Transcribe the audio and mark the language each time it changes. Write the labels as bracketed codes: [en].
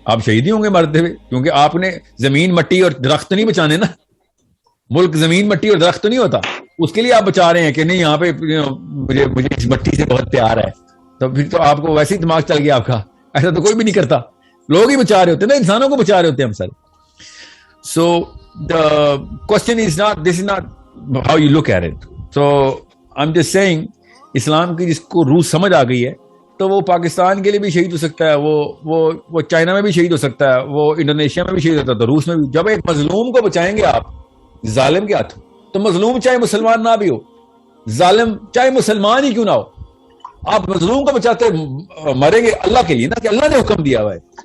[ur] آپ شہید ہی ہوں گے مرتے ہوئے، کیونکہ آپ نے زمین مٹی اور درخت نہیں بچانے نا. ملک زمین مٹی اور درخت نہیں ہوتا، اس کے لیے آپ بچا رہے ہیں کہ نہیں یہاں پہ مجھے اس مٹی سے بہت پیار ہے. تو پھر تو آپ کو ویسے ہی دماغ چل گیا آپ کا. ایسا تو کوئی بھی نہیں کرتا، لوگ ہی بچا رہے ہوتے ہیں نا، انسانوں کو بچا رہے ہوتے ہیں ہم سر. [en] So the question is not, this is not how you look at it. So I am just seeing [ur] اسلام کی جس کو روح سمجھ آ گئی ہے، تو وہ پاکستان کے لیے بھی شہید ہو سکتا ہے، وہ چائنا میں بھی شہید ہو سکتا ہے، وہ انڈونیشیا میں بھی شہید ہوتا ہے، تو روس میں بھی. جب ایک مظلوم کو بچائیں گے آپ ظالم کے ہاتھوں، تو مظلوم چاہے مسلمان نہ بھی ہو، ظالم چاہے مسلمان ہی کیوں نہ ہو، آپ مظلوم کو بچاتے مریں گے اللہ کے لیے نا، کہ اللہ نے حکم دیا ہوا ہے.